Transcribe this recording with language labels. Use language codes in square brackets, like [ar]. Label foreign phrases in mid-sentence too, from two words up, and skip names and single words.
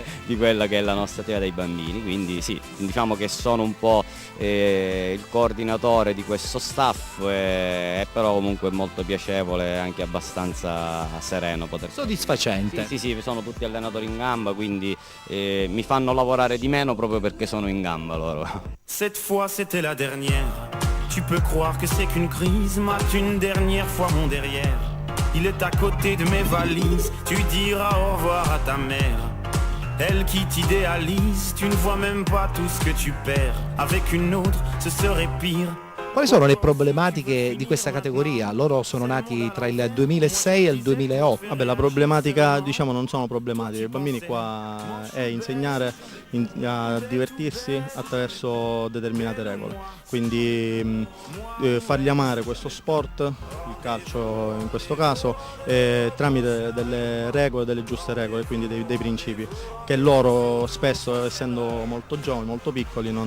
[it] di quella che è la nostra attività dei bambini, quindi sì, diciamo che sono un po' il coordinatore di questo staff, è però comunque molto piacevole, anche abbastanza sereno poter. Soddisfacente. Sì, sono tutti allenatori in gamba, quindi mi fanno lavorare di meno proprio perché sono in gamba loro. [fr] Cette fois c'était la dernière. Tu peux croire que c'est qu'une crise, mate une dernière fois mon derrière. Il est à côté de mes valises, tu diras au revoir à ta mère. Elle qui t'idéalise, tu ne vois même pas tout ce que tu perds. Avec une autre, ce serait pire. [it] Quali sono le problematiche di questa categoria? Loro sono nati tra il 2006 e il 2008. Vabbè, la problematica, diciamo, non sono problematiche, i bambini qua è insegnare a divertirsi attraverso determinate regole, quindi fargli amare questo sport, il calcio in questo caso, tramite delle regole, delle giuste regole, quindi dei principi, che loro spesso, essendo molto giovani, molto piccoli, non